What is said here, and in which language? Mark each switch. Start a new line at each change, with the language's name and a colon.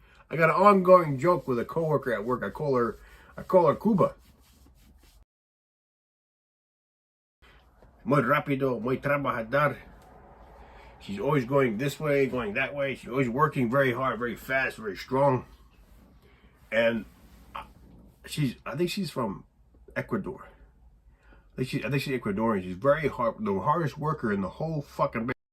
English: I got an ongoing joke with a coworker at work. I call her Cuba.
Spanish: Muy rápido, muy trabajador.
English: She's always going this way, going that way. She's always working very hard, very fast, very strong. And I think she's from Ecuador. I think she's Ecuadorian. She's very hard, the hardest worker in the whole fucking.